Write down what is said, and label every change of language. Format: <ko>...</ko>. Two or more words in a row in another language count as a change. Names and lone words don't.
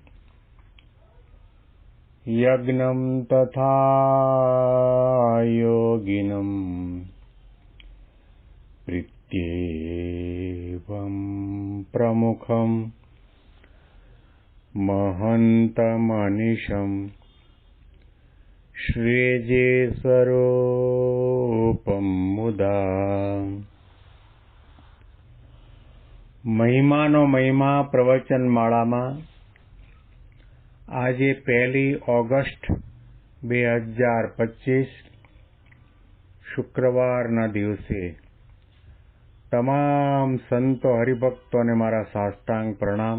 <sa>यज्ञं तथा योगिनं प्रीत्येवं प्रमुखं महन्तमनिशं श्रीजेस्वरूपं मुदा</sa> <gu>મહિમાનો મહિમા પ્રવચન માળામાં આજે 1 ઓગસ્ટ 2025 શુક્રવારના દિવસે તમામ સંતો હરિભક્તોને મારા સાષ્ટાંગ પ્રણામ.</gu>